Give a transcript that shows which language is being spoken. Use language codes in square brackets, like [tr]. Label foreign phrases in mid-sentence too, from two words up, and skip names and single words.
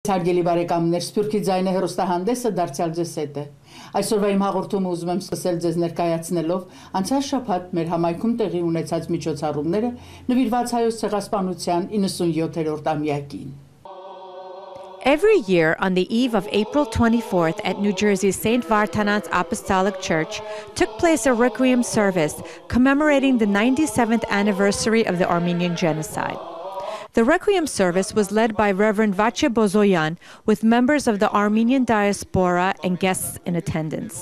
[hy] Հարգելի բարեկամներ, Սփյուռքի ձայնը հեռուստահանդեսը դարձյալ ձեզ հետ է։ Այսօրվա իմ հաղորդումը ուզում եմ սկսել ձեզ ներկայացնելով անցյալ շաբաթ մեր համայնքում տեղի ունեցած միջոցառումները նվիրված հայոց ցեղասպանության 97-րդ ամյակին։ [en] Every year on the eve of April 24th at New Jersey's St. Vartanantz Apostolic Church took place a Requiem service commemorating the 97th anniversary of the Armenian Genocide. The Requiem service was led by Reverend Vache Bozoyan with members of the Armenian diaspora and guests in attendance.